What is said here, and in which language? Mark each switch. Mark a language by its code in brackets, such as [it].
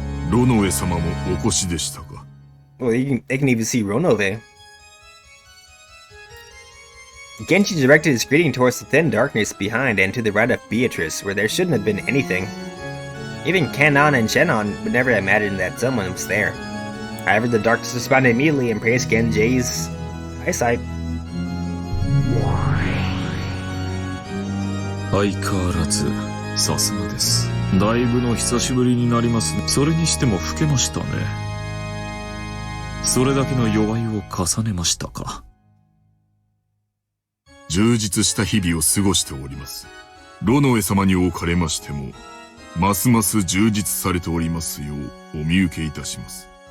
[ja] ロノエ様もお越しでしたか。 [en] Well, they can even see Ronove. Genji directed his greeting towards the thin darkness behind and to the right of Beatrice, where there shouldn't have been anything. Even Kanon and Shannon would never have imagined that someone was there. However, the darkness responded immediately and praised Genji's eyesight. [ja] 相変わらずさすがです。だいぶの久しぶりになりますね。それにしても老けましたね。それだけの弱いを重ねましたか。充実した日々を過ごしております。ロノエ様におかれましても、ますます充実されておりますようお見受けいたします。